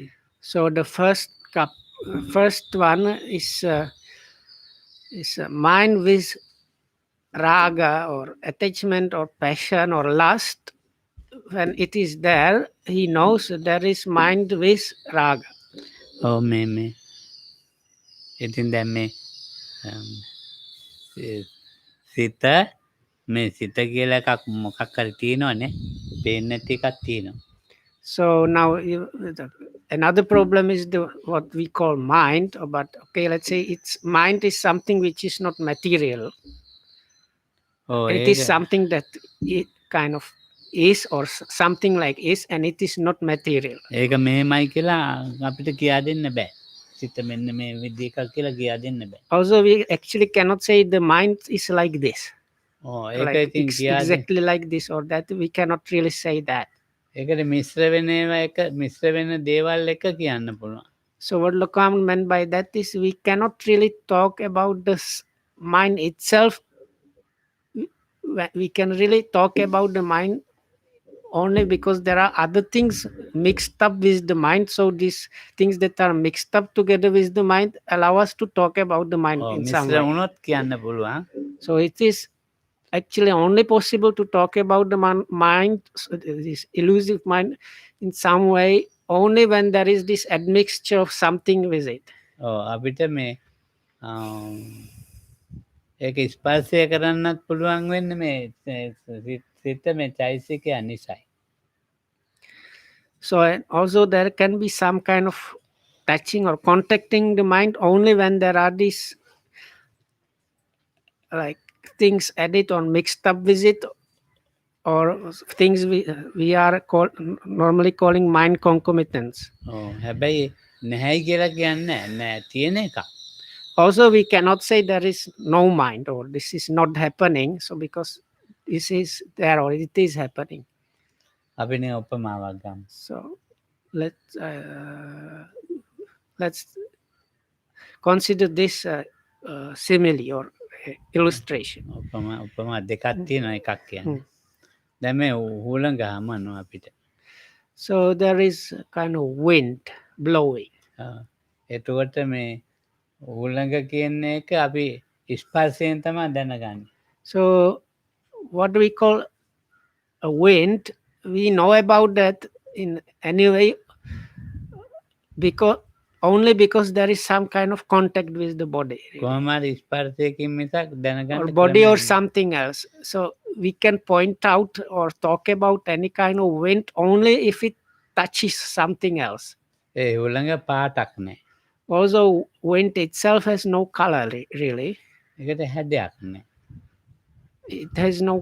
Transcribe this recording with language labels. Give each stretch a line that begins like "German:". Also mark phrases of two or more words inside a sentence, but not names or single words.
English: So the first one is mind with raga or attachment or passion or lust. When it is there, he knows there is mind with raga.
Sinhala: ඔව් මේ ඉතින් දැන් මේ සිත මේ සිත කියලා එකක් මොකක් හරි තියෙනවනේ පේන්නේ නැති එකක් තියෙනවා.
English: So now another problem is what we call mind, but okay, let's say it's mind is something which is not material. It is something that it kind of is or something like is, and it is not material.
Sinhala: ඒක මෙහෙමයි කියලා අපිට කියා දෙන්න බෑ. සිත මෙන්න මේ විදිහක් කියලා කියා දෙන්න බෑ.
English: Also we actually cannot say the mind is like this.
Sinhala: ඒක ඉතින් කියා
English: exactly like this or that. We cannot really say that.
Sinhala: ඒකට මිශ්‍ර වෙන ඒවා එක මිශ්‍ර වෙන දේවල් එක කියන්න පුළුවන්.
English: So what Lokam meant by that is we cannot really talk about the mind itself. We can really talk about the mind only because there are other things mixed up with the mind. So these things that are mixed up together with the mind allow us to talk about the mind in some
Sinhala: මිශ්‍ර
English: way.
Sinhala: වුණොත් කියන්න පුළුවන්.
English: So it is actually only possible to talk about the mind, this elusive mind, in some way only when there is this admixture of something with it.
Sinhala: අපිට මේ ඒක ස්පර්ශය කරන්නත් පුළුවන් වෙන්නේ මේ සිත මේ චෛසිකය නිසායි.
English: So also there can be some kind of touching or contacting the mind only when there are these like things added or mixed up with it, or things we are normally calling mind concomitants.
Sinhala: හැබැයි නැහැයි කියලා කියන්නේ නැහැ තියෙන එක.
English: Also we cannot say there is no mind or this is not happening, so because this is there or it is happening.
Sinhala: අපි නේ උපමාවක් ගමු.
English: So let's consider this simile or illustration.
Sinhala: උපමා දෙකක් තියෙනවා එකක් කියන්නේ. දැන් මේ හුලඟ හමනවා අපිට.
English: So there is kind of wind blowing.
Sinhala: එතකොට මේ ඌළඟ කියන්නේ එක අපි ස්පර්ශයෙන් තමා දැනගන්නේ.
English: So what we call a wind, we know about that in any way because only because there is some kind of contact with the body, really,
Sinhala: කොහොමහරි ස්පර්ශයකින් මිසක්
English: or
Sinhala: දැනගන්න
English: body or
Sinhala: ක්‍රමයක් නෑ.
English: something else. So we can point out or talk about any kind of wind only if it touches something else.
Sinhala: ඒ ඌළඟ පාටක් නෑ.
English: Also, wind itself has no color, really.
Sinhala: ඒකට හැඩයක් නෑ.
English: It has no